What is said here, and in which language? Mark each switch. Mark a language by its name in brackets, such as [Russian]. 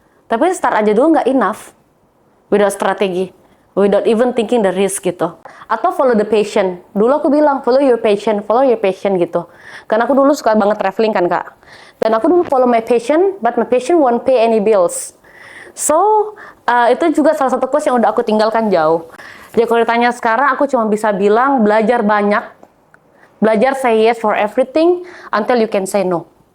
[Indonesian] Tapi [English] start [Indonesian] aja dulu nggak [English] enough. Without [Indonesian] strategi. [English] Without even thinking the risk [Indonesian] gitu. Atau [English] follow the passion. [Indonesian] Dulu aku bilang, [English] follow your passion [Indonesian] gitu. Karena aku dulu suka banget traveling kan Kak. Dan aku dulu [English] follow my passion, but my passion won't pay any bills. [Indonesian] So, itu juga salah satu quotes yang udah aku tinggalkan jauh. Jadi kalau ditanya sekarang, aku cuma bisa bilang, belajar banyak. Belajar [English] say yes for everything, until you can say no.